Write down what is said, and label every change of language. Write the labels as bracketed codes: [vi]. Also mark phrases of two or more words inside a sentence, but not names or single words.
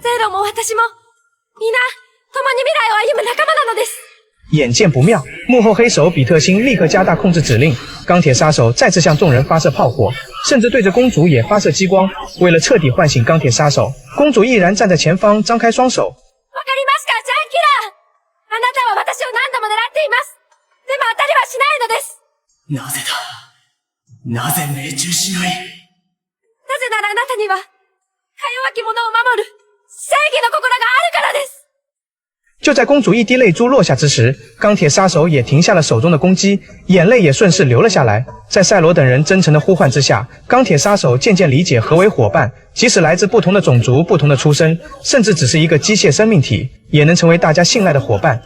[zh] 眼见不妙，幕后黑手比特星立刻加大控制指令，钢铁杀手再次向众人发射炮火，甚至对着公主也发射激光。为了彻底唤醒钢铁杀手，公主毅然站在前方，张开双手。 [ja] あなたは私を何度も狙っています。でも当たりはしないのです。なぜだ。なぜ命中しない。なぜならあなたには、か弱き者を守る、正義の心があるからです。 [zh] 就在公主一滴泪珠落下之时，钢铁杀手也停下了手中的攻击，眼泪也顺势流了下来。在赛罗等人真诚的呼唤之下，钢铁杀手渐渐理解何为伙伴，即使来自不同的种族、不同的出身，甚至只是一个机械生命体，也能成为大家信赖的伙伴。